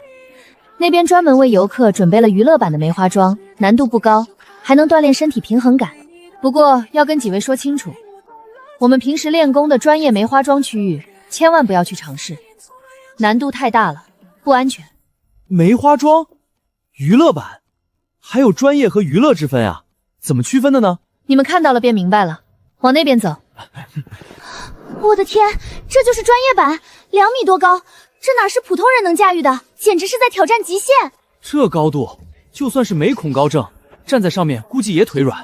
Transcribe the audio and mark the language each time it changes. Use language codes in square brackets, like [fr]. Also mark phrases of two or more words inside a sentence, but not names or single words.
[zh] 那邊專門為遊客準備了娛樂版的梅花莊，難度不高，還能鍛鍊身體平衡感。不過要跟幾位說清楚，我們平時練功的專業梅花莊區域，千萬不要去嘗試，難度太大了，不安全。梅花莊，娛樂版，還有專業和娛樂之分啊？怎麼區分的呢？你們看到了便明白了，往那邊走。我的天，這就是專業版，2米多高，這哪是普通人能駕馭的，簡直是在挑戰極限。這高度，就算是没恐高症，站在上面估計也腿軟。